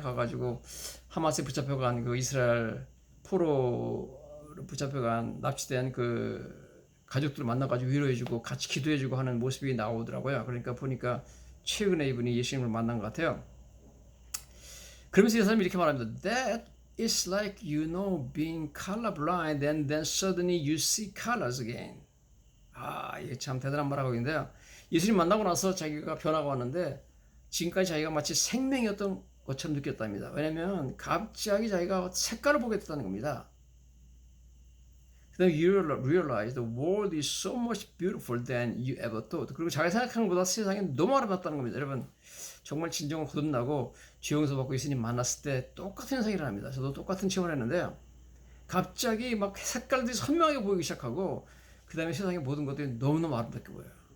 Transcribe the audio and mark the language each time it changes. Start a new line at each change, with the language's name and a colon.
Korean: 가가지고 하마스에 붙잡혀간 그 이스라엘 포로로 붙잡혀간 납치된 그 가족들을 만나가지고 위로해주고 같이 기도해주고 하는 모습이 나오더라고요. 그러니까 보니까 최근에 이분이 예수님을 만난 것 같아요. 그러면서 이 사람이 이렇게 말합니다.
English: That is like being colorblind and then suddenly you see colors again.
Korean: 이게 참 대단한 말하고 있는데요. 예수님 만나고 나서 자기가 변화가 왔는데 지금까지 자기가 마치 생명이었던 것처럼 느꼈답니다. 왜냐하면 갑자기 자기가 색깔을 보게 됐다는 겁니다.
English: Then you realize the world is so much beautiful than you ever thought.
Korean: 그리고 자기가 생각한 것보다 세상이 너무 아름답다는 겁니다. 여러분 정말 진정으로 거듭나고 죄 용서 받고 예수님 만났을 때 똑같은 현상이 일어납니다. 저도 똑같은 체험을 했는데요. 갑자기 막 색깔들이 선명하게 보이기 시작하고 그 다음에 세상의 모든 것들이 너무너무 아름답게 보여요.